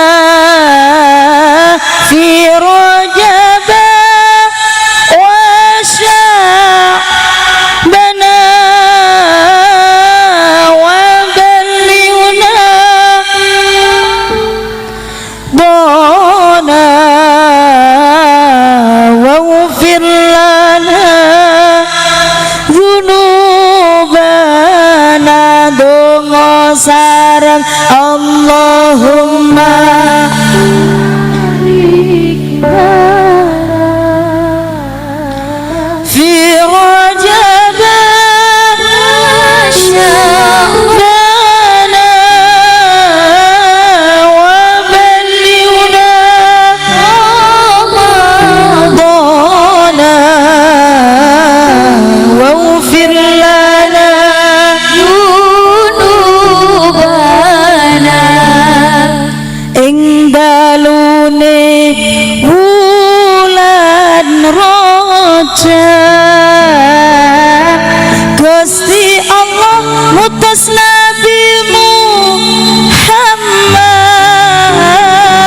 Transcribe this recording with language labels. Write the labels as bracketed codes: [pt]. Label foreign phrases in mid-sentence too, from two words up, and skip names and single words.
[ar] في رجب وشعبان وبلغنا دانا واغفر لنا ذنوبنا. [jv] Donga sareng Allahumma [ar] في رجب شعبان وبلغنا رمضان واغفر لنا ذنوبنا. [jv] Ing dalune wulan Rajab Gusti Allah ngutus Nabi Muhammad